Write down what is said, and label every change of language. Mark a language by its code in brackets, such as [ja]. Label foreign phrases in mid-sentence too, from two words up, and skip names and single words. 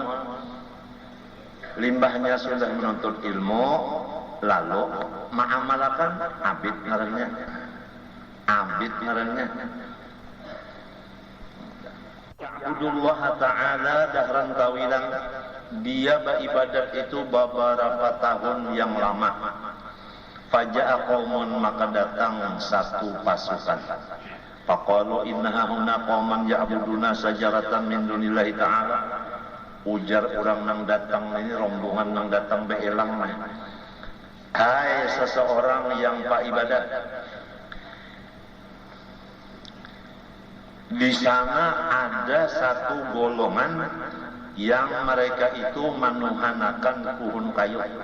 [bjn] Limbahnya sudah menuntut ilmu, lalu mengamalkan abid ngarannya. [ar] يعبد الله تعالى دهرا طويلا [bjn] dia beribadat itu beberapa tahun yang lama. [ar] فجاء قوم, [bjn] maka datang satu pasukan. [ar] فقالوا إن هنا قوما يعبدون شجرة من دون الله تعالى. [bjn] Ujar orang nang datang ini, rombongan nang datang beelang. Hai seseorang yang pak ibadat, di sana ada satu golongan yang mereka itu menuhanakan pohon kayu.